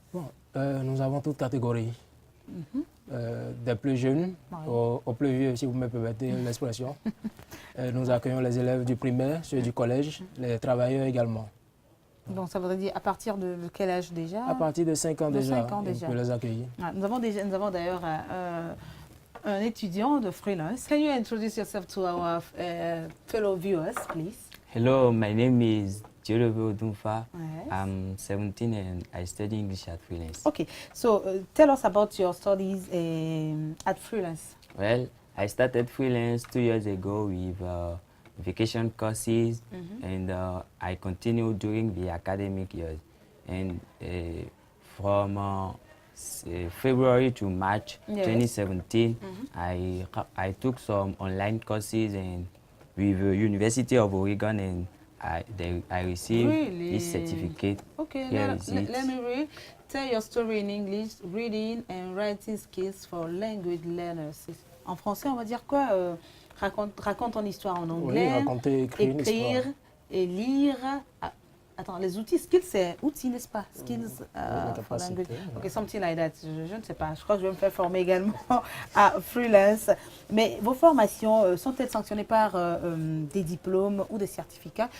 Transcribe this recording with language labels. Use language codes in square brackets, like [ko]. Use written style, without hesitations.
[fr] Bon, nous avons toutes catégories. Des plus jeunes aux plus vieux, si vous me permettez l'expression. Nous accueillons les élèves du primaire, ceux du collège, les travailleurs également. Donc ça voudrait dire à partir de quel âge déjà? À partir de 5 ans De déjà, 5 ans déjà. on peut les accueillir. Ah, nous avons d'ailleurs un étudiant de Freelance. [en] Can you introduce yourself to our fellow viewers, please? Hello, my name is Diolove Odunfa. Yes. I'm 17 and I study English at Freelance. Okay, so tell us about your studies at Freelance. Well, I started Freelance 2 years ago with vacation courses and I continued during the academic years. And from February to March Yes. 2017, I took some online courses and with the University of Oregon and I received Really? this certificate. Okay, Here is it. let me read. Tell your story in English, reading and writing skills for language learners. [fr] En français, on va dire quoi? Raconte ton histoire en anglais. Oui, raconter, écrire une histoire. et lire. Ah, attends, les outils, skills, c'est outils, n'est-ce pas? [en] Skills for [fr] capacité, [en] language. [fr] ouais. [en] Ok, something like that. [fr] Je ne sais pas. Je crois que je vais me faire former également à Freelance. Mais vos formations sont-elles sanctionnées par des diplômes ou des certificats?